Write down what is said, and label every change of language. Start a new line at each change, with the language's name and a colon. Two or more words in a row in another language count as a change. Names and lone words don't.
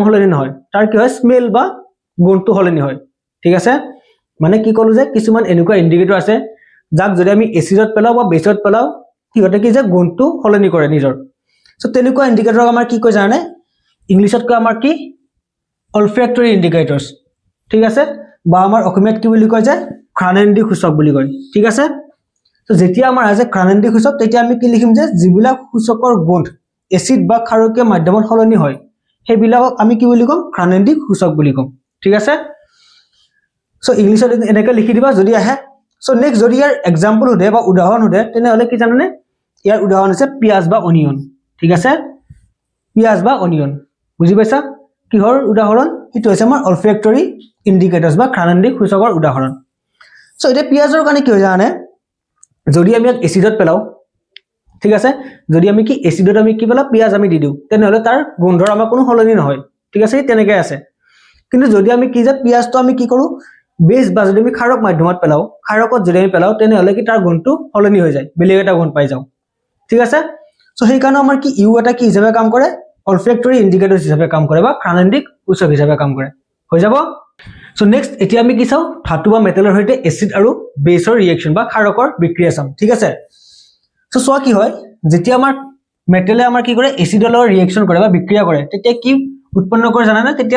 Assamese: সলনি নহয় তাৰ কি হয় স্মেল বা গুণটো সলনি হয় ঠিক আছে মানে কি কলো যে কিছুমান এনেকুৱা ইণ্ডিকেটৰ আছে যাক যদি আমি এচিডত পেলাও বা বেজত পেলাও কিহতে কি যে গুণটো সলনি কৰে নিজৰ সো তেনেকুৱা ইণ্ডিকেটৰক আমাৰ কি কয় জানে ইংলিছত কয় আমাৰ কি
English: olfactory indicators
Assamese: ঠিক আছে বা আমাৰ অসমীয়াত কি বুলি কয় যে ঘ্ৰাণেন্দ্ৰিক সূচক বুলি কয় ঠিক আছে তো যেতিয়া আমাৰ আছে ঘ্ৰাণেন্দ্ৰিক সূচক তেতিয়া আমি কি লিখিম যে যিবিলাক সূচকৰ গুণ এচিড বা ক্ষাৰকীয় মাধ্যমত সলনি হয় সেইবিলাকক আমি কি বুলি কম ঘ্ৰাণেন্দ্ৰিক সূচক বুলি কম ঠিক আছে সো ইংলিছত এনেকৈ লিখি দিবা যদি আহে সো নেক্সট যদি ইয়াৰ এক্সাম্পল উদে বা উদাহৰণ উদে তেনেহলে কি জানানে ইয়াৰ উদাহৰণ আছে পিয়াজ বা অনিয়ন ঠিক আছে পিয়াজ বা অনিয়ন বুজি পাইছা কিহৰ উদাহৰণ এটো হৈছে আমাৰ
English: olfactory indicators
Assamese: বা ঘ্ৰাণেন্দ্ৰিক সূচকৰ উদাহৰণ সো এটা পিয়াজৰ কাৰণে কি হৈ জানে যদি আমি এচিডত পেলাও ঠিক আছে যদি আমি কি এচিডত আমি কি পেলাও পিয়াজ আমি দি দিও তেনেহলে তাৰ গন্ধৰ আমাৰ কোনো সলনি নহয় ঠিক আছে তেনেকৈ আছে কিন্তু যদি আমি কি যে পিয়াজটো আমি কি কৰো বেজ বা যদি আমি খাৰক মাধ্যমত পেলাও খাৰকত যদি আমি পেলাও তেনেহলে কি তাৰ গুণটো সলনি হৈ যায় বেলেগ এটা গুণ পাই যাও ঠিক আছে সো সেই কাৰণে আমাৰ কি ইউ এটা কি হিচাপে কাম কৰে
English: olfactory indicators
Assamese: হিচাপে কাম কৰে বা ঘ্ৰাণেন্দ্ৰিক সূচক হিচাপে কাম কৰে হৈ যাব সো নেক্সট এতিয়া আমি কি চাও ধাতু বা মেটেলৰ সৈতে এচিড আৰু বেছৰ ৰিএকচন বা খাৰকৰ বিক্ৰিয়া চাম ঠিক আছে সো চোৱা কি হয় যেতিয়া আমাৰ মেটেলে আমাৰ কি কৰে এচিডৰ লগত ৰিএকচন কৰে বা বিক্ৰিয়া কৰে তেতিয়া কি উৎপন্ন কৰে জানানে তেতিয়া